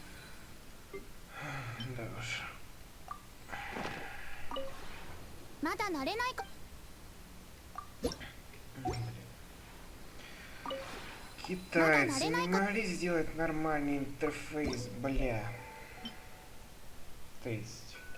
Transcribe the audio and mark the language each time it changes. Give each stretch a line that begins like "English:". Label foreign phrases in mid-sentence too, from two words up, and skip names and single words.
Russian: Да уж.
Japanese: まだ慣れないか
Russian: Китайцы не могли сделать нормальный интерфейс, бля. То есть...